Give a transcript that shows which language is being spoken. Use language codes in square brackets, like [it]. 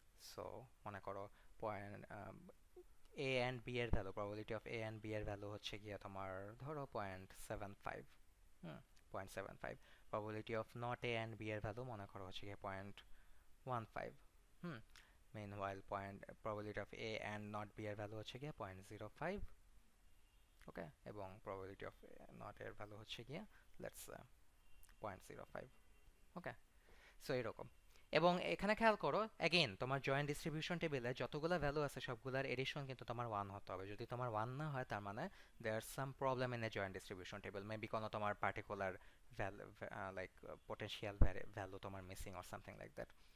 [bn] So মনে করো point A and B এর value, probability of A and B এর ভ্যালু হচ্ছে গিয়ে তোমার ধরো 0.75। হুম, 0.75। Probability of not a and B এর ভ্যালু মনে করো হচ্ছে গিয়ে 0.15। [en] hmm, meanwhile probability of a and not b [bn] এর ভ্যালু হচ্ছে গিয়ে [en] 0.05। [bn] ওকে, এবং probability of not এর ভ্যালু হচ্ছে গিয়ে লেটস 0.05। ওকে, সো এরকম। এবং এখানে খেয়াল করো অ্যাগেন তোমার জয়েন্ট ডিস্ট্রিবিউশন টেবিলে যতগুলো ভ্যালু আছে সবগুলোর এডিশন কিন্তু তোমার 1 হতে হবে। যদি তোমার 1 না হয় তার মানে [en] There some problem in a joint distribution table, maybe কোনো তোমার particular value like potential value তোমার missing or something like that.